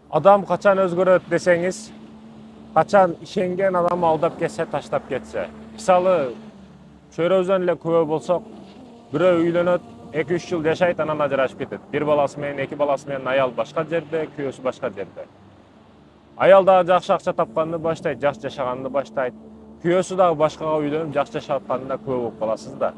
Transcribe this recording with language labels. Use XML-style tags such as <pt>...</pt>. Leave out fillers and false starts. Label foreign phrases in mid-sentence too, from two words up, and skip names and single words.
<ky>Адам качан өзгөрөт десеңиз, качан ишенген адам алдап кетсе, таштап кетсе. Misалы, çörөбүздөн эле күбө болсок, бирөө үйлөнөт, 2-3 жыл жашайт, анан ажырашып кетет. Бир баласы менен, 2 баласы менен аял башка жерде, күйөөсү башка жерде. Аял дагы жакшы акча тапканды баштайт, жакшы жашаганды баштайт. Күйөөсү дагы башкага үйлөнүп, жакшы жашап атканда күбө болуп каласыз да.</ky>